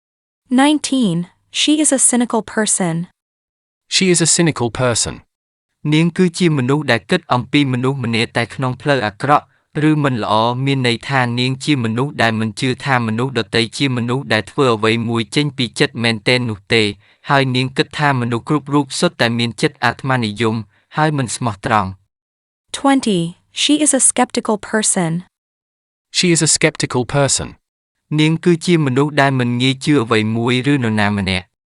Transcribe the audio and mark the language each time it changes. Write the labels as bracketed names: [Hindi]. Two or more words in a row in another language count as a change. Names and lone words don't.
[English] 19. She is a cynical person. She is a cynical person. [Khmer] នាងគឺជាមនុស្សដែលគិតអំពីមនុស្សម្នាក់តែក្នុងផ្លូវអាក្រក់ឬមិនល្អមានន័យថានាងជាមនុស្សដែលមិនជឿថាមនុស្សដទៃជាមនុស្សដែលធ្វើអ្វីមួយចេញពីចិត្តមែនទែននោះទេហើយនាងគិតថាមនុស្សគ្រប់រូបសុទ្ធតែមានចិត្តអាត្មានិយមហើយមិនស្មោះត្រង់ [English] 20. She is a skeptical person. She is a skeptical person. [Khmer] នាងគឺជាមនុស្សដែលមិនងាយជឿអ្វីមួយឬនរណាម្នាក់